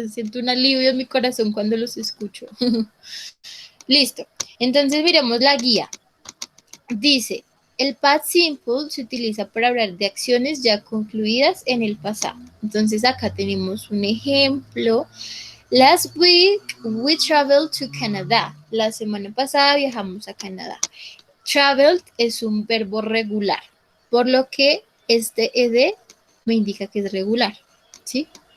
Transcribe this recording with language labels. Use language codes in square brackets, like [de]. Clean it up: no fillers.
[es] Siento un alivio en mi corazón cuando los escucho. Listo. Entonces miremos la guía. Dice, el past simple se utiliza para hablar de acciones ya concluidas en el pasado. Entonces acá tenemos un ejemplo. [en] Last week we traveled to Canada. [es] La semana pasada viajamos a Canadá. Traveled es un verbo regular, por lo que este ed me indica que es regular, ¿sí?